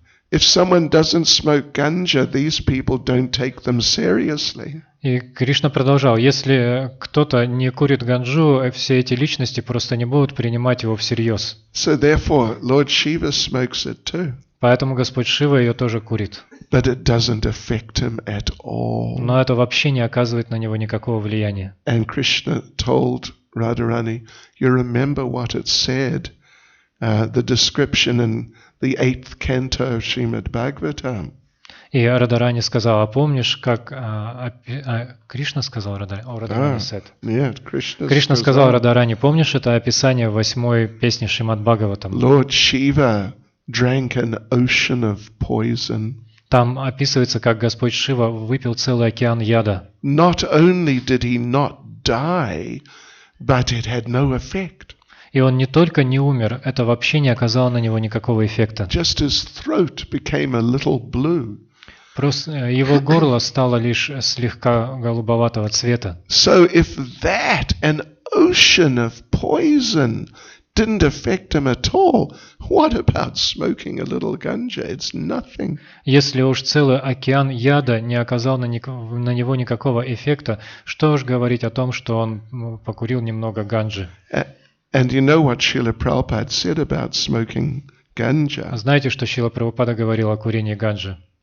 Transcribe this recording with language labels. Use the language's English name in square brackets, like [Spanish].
[English] if someone doesn't smoke ganja, these people don't take them seriously. [Russian] И Кришна продолжал, если кто-то не курит ганджу, все эти личности просто не будут принимать его всерьез. [English] So therefore, Lord Shiva smokes it too. [Russian] Поэтому Господь Шива ее тоже курит. [English] But it doesn't affect him at all. [Russian] Но это вообще не оказывает на него никакого влияния. [English] And Krishna told Radharani, you remember what it said, the description in the 8th canto of Srimad Bhagavatam. [Russian] И Радарани сказал, а помнишь, как Кришна сказал Радарани [English] said. Yeah, [Russian] Кришна сказал Радарани, помнишь это описание в 8-й песне Шримад Бхагаватам? [English] Lord Shiva drank an ocean of poison. [Russian] Там описывается, как Господь Шива выпил целый океан яда. [English] Not only did he not die, but it had no effect. [Russian] И он не только не умер, это вообще не оказало на него никакого эффекта. [English] Just his throat became a little blue. [Russian] Просто его горло стало лишь слегка голубоватого цвета. [English] So if that, an ocean of poison, didn't affect him at all, what about smoking a little ganja? It's nothing. [Russian] Если уж целый океан яда не оказал на него никакого эффекта, что уж говорить о том, что он покурил немного ганджи. [English] And you know what Srila Prabhupada said about smoking ganja? [Russian] Знаете, что Шрила Прабхупада говорил о курении ганджи?